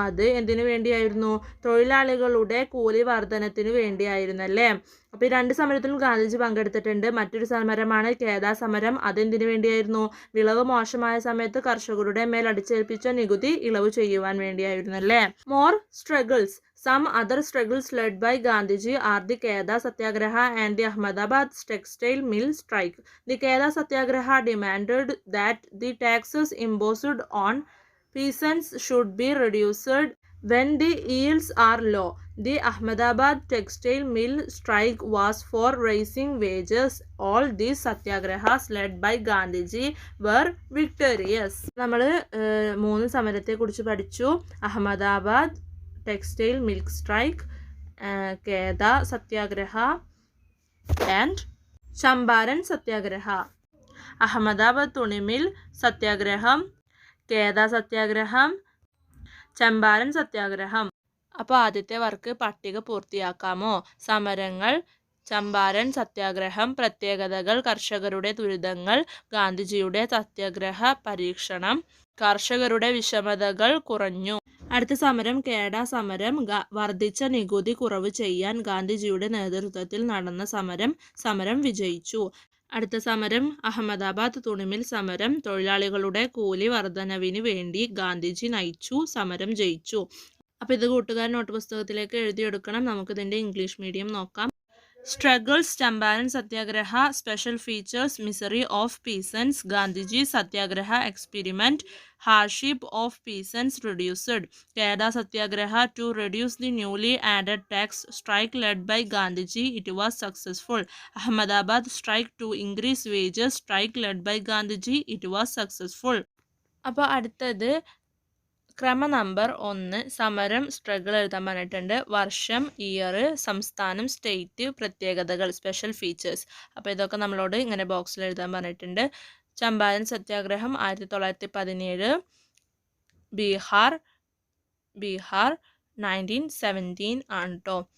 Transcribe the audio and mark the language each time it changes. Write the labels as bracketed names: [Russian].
[Malayalam] അത് എന്തിനു വേണ്ടിയായിരുന്നു? തൊഴിലാളികളുടെ കൂലി വർധനത്തിനു വേണ്ടിയായിരുന്നല്ലേ. അപ്പോൾ ഈ രണ്ട് സമരത്തിലും ഗാന്ധിജി പങ്കെടുത്തിട്ടുണ്ട്. മറ്റൊരു സമരമാണ് കേദ സമരം. അതെന്തിനു വേണ്ടിയായിരുന്നു? വിളവ് മോശമായ സമയത്ത് കർഷകരുടെ മേൽ അടിച്ചേൽപ്പിച്ച നികുതി ഇളവ് ചെയ്യുവാൻ വേണ്ടിയായിരുന്നല്ലേ. [English] More struggles. Some other struggles led by Gandhiji are the Keda Satyagraha and the Ahmedabad textile mill strike. The Keda Satyagraha demanded that the taxes imposed on peasants should be reduced when the yields are low. The Ahmedabad textile mill strike was for raising wages. All these satyagrahas led by Gandhiji were victorious. [Malayalam] നമ്മൾ 3 സമരത്തെ കുറിച്ച് പഠിച്ചു. [English] Ahmedabad textile milk strike, Keda Satyagraha and Champaran Satyagraha. [Malayalam] അഹമ്മദാബാദ് തുണിമിൽ സത്യാഗ്രഹം, കേദ സത്യാഗ്രഹം, ചമ്പാരൻ സത്യാഗ്രഹം. അപ്പോൾ ആദ്യത്തെ work പട്ടിക പൂർത്തിയാക്കാമോ? സമരങ്ങൾ, ചമ്പാരൻ സത്യാഗ്രഹം, പ്രത്യേകതകൾ, കർഷകരുടെ ദുരിതങ്ങൾ, ഗാന്ധിജിയുടെ സത്യാഗ്രഹ പരീക്ഷണം, കർഷകരുടെ വിഷമതകൾ കുറഞ്ഞു. അടുത്ത സമരം കേഡ സമരം. വർദ്ധിച്ച നികുതി കുറവ് ചെയ്യാൻ ഗാന്ധിജിയുടെ നേതൃത്വത്തിൽ നടന്ന സമരം വിജയിച്ചു. അടുത്ത സമരം അഹമ്മദാബാദ് തുണിമിൽ സമരം. തൊഴിലാളികളുടെ കൂലി വർധനവിന് വേണ്ടി ഗാന്ധിജി നയിച്ചു. സമരം ജയിച്ചു. അപ്പോൾ ഇത് കൂട്ടുകാരൻ നോട്ട് പുസ്തകത്തിലേക്ക് എഴുതിയെടുക്കണം. നമുക്കിതിൻ്റെ ഇംഗ്ലീഷ് മീഡിയം നോക്കാം. [English] Struggles, Champaran Satyagraha, special features, misery of peasants, Gandhiji Satyagraha experiment, hardship of peasants reduced, Keda Satyagraha to reduce the newly added tax, strike led by Gandhiji, it was successful, Ahmedabad strike to increase wages, strike led by Gandhiji, it was successful. [Malayalam] അപ്പോൾ അടുത്തത് ക്രമ number 1 സമരം struggle എഴുതാൻ പറഞ്ഞിട്ടുണ്ട്. വർഷം year, സംസ്ഥാനം state, പ്രത്യേകതകൾ special features. അപ്പോൾ ഇതൊക്കെ നമ്മളോട് ഇങ്ങനെ ബോക്സിൽ എഴുതാൻ പറഞ്ഞിട്ടുണ്ട്. ചമ്പാരൻ സത്യാഗ്രഹം 1917, ബീഹാർ 1917 ആണ് കേട്ടോ.